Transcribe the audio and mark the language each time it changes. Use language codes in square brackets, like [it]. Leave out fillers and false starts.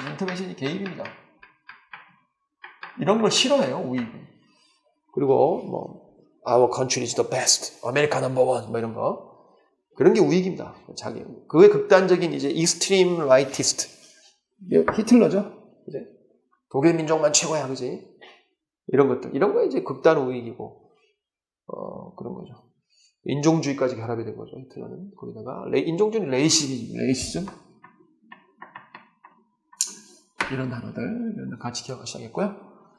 [ko] 인터벤션이 개입입니다. 이런 걸 싫어해요, 우익은. [en] 그리고 our country is the best, America number one, 이런 거. [ko] 그런 게 우익입니다. 그의 극단적인 이제 extreme rightist. 히틀러죠. 이제 독일 민족만 최고야, 그지? 이런 것들. 이런 거 이제 극단 우익이고. 그런 거죠. 인종주의까지 결합이 된 거죠. 히틀러는. 거기다가 인종주의는 레이시즘 이런 단어들 같이 기억하셔야겠고요.